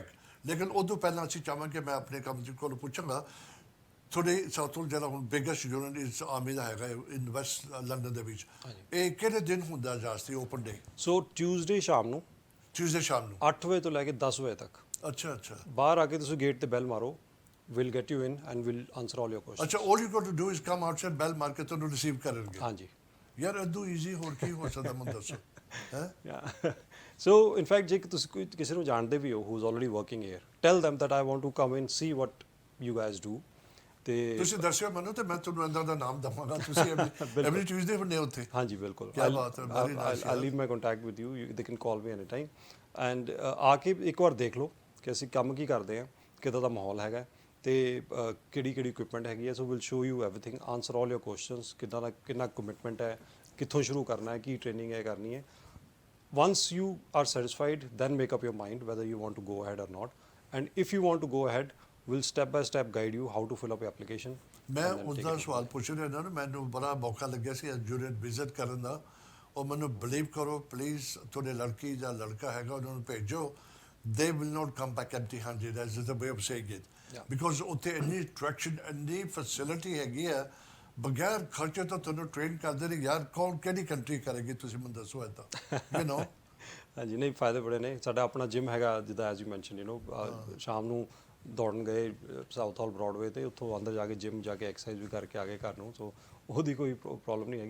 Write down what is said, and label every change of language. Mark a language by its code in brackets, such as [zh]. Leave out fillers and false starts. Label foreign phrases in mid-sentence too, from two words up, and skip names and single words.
[pa] ਲੇਕਿਨ ਉਦੋਂ ਪਹਿਲਾਂ ਅਸੀਂ ਚਾਹਾਂਗੇ ਮੈਂ ਆਪਣੇ ਕੰਮ ਦੇ ਕੋਲ ਪੁੱਛਾਂਗਾ ਤੁਹਾਡੇ ਸਾਥੋਂ ਜਿਹੜਾ ਹੁਣ [en] biggest unit [pa] ਇਸ ਆਰਮੀ ਦਾ ਹੈਗਾ [en] in West London [pa] ਦੇ ਵਿੱਚ, ਇਹ ਕਿਹੜੇ ਦਿਨ ਹੁੰਦਾ ਜਾਸਤੀ [en] open day? [pa] ਸੋ ਟਿਊਜ਼ਡੇ ਸ਼ਾਮ ਨੂੰ 8 ਵਜੇ ਤੋਂ ਲੈ ਕੇ 10 ਵਜੇ ਤੱਕ। ਅੱਛਾ ਅੱਛਾ, ਬਾਹਰ ਆ ਕੇ ਤੁਸੀਂ ਗੇਟ ਤੇ ਬੈਲ ਮਾਰੋ, [en] we'll get you in and we'll answer all your questions. ਅੱਛਾ, all you got to do is come outside, bell [pa] ਮਾਰ ਕੇ ਤੁਹਾਨੂੰ ਰਿਸੀਵ ਕਰਨਗੇ। ਹਾਂਜੀ ਯਾਰ ਇਦੋਂ ਈਜ਼ੀ ਹੋਰ ਕੀ ਹੋ ਸਕਦਾ ਮੈਨੂੰ ਦੱਸੋ ਹੈ। [en] So in fact [pa] ਜੇ ਤੁਸੀਂ ਕੋਈ ਕਿਸੇ ਨੂੰ ਜਾਣਦੇ ਵੀ ਹੋ [en] who's already working here, tell them that I want to come and see what you guys do, [pa] ਤੇ ਤੁਸੀਂ ਦੱਸਿਓ ਮੈਨੂੰ ਤੇ ਮੈਂ ਤੁਹਾਨੂੰ ਇਹਨਾਂ ਦਾ ਨਾਮ ਦਵਾਂਗਾ, ਤੁਸੀਂ [en] every Tuesday [pa] ਹੁੰਦੇ ਉੱਥੇ? ਹਾਂਜੀ ਬਿਲਕੁਲ, ਕੀ ਬਾਤ ਹੈ, [en] very nice, I'll leave my contact with you, they can call me anytime, and [pa] ਆ ਕੇ ਇੱਕ ਵਾਰ ਦੇਖ ਲਓ ਕਿ ਅਸੀਂ ਕੰਮ ਕੀ ਕਰਦੇ ਹਾਂ, ਕਿੱਦਾਂ ਦਾ ਮਾਹੌਲ ਹੈਗਾ, ਤੇ ਕਿਹੜੀ ਇਕਵਿਪਮੈਂਟ ਹੈਗੀ ਹੈ, [en] so will show you everything, answer all your questions, [pa] ਕਿੱਦਾਂ ਦਾ ਕਿੰਨਾ ਕਮਿਟਮੈਂਟ ਹੈ, ਕਿੱਥੋਂ ਸ਼ੁਰੂ ਕਰਨਾ ਹੈ, ਕੀ ਟ੍ਰੇਨਿੰਗ ਹੈ ਕਰਨੀ ਹੈ। [en] once you are satisfied, then make up your mind whether you want to go ahead or not, and if you want to go ahead, we'll step by step guide you how to fill up your application. [pa] ਮੈਂ ਉਹਦਾ ਸਵਾਲ ਪੁੱਛ ਰਿਹਾ ਇਹਨਾਂ ਨੂੰ, ਮੈਨੂੰ ਬੜਾ ਮੌਕਾ ਲੱਗਿਆ ਸੀ [en] unit visit [pa] ਕਰਨ ਦਾ, ਉਹ ਮੈਨੂੰ ਬਿਲੀਵ ਕਰੋ ਪਲੀਜ਼ ਤੁਹਾਡੇ ਲੜਕੀ ਜਾਂ ਲੜਕਾ ਹੈਗਾ ਉਹਨਾਂ ਨੂੰ ਭੇਜੋ, [en] they will not come back empty handed, as is the way of saying it. [pa] ਬਿਕੋਜ਼ ਉੱਥੇ ਇੰਨੀ ਅਟਰੈਕਸ਼ਨ ਇੰਨੀ ਫੈਸਿਲਿਟੀ ਹੈਗੀ ਆ, ਬਗੈਰ ਖਰਚੇ ਤੋਂ ਤੁਹਾਨੂੰ ਟ੍ਰੇਨ ਕਰਦੇ ਨੇ ਯਾਰ, ਕੌਣ ਕਿਹੜੀ ਕੰਟਰੀ ਕਰੇਗੀ ਤੁਸੀਂ ਮੈਨੂੰ ਦੱਸੋ ਇੱਦਾਂ [en] you know. [pa] ਹਾਂਜੀ ਨਹੀਂ ਫਾਇਦੇ ਬੜੇ ਨੇ, ਸਾਡਾ ਆਪਣਾ ਜਿਮ ਹੈਗਾ ਜਿੱਦਾਂ [en] as you mention [pa] ਸ਼ਾਮ ਨੂੰ ਦੌੜਨ ਗਏ ਸਾਊਥ ਹਾਲ ਬ੍ਰੌਡਵੇ ਤੇ ਉੱਥੋਂ ਅੰਦਰ ਜਾ ਕੇ ਜਿਮ ਜਾ ਕੇ ਐਕਸਰਸਾਈਜ਼ ਵੀ ਕਰਕੇ ਆ ਗਏ ਘਰ ਨੂੰ, ਸੋ ਉਹਦੀ ਕੋਈ ਪ੍ਰੋਬਲਮ ਨਹੀਂ ਹੈਗੀ।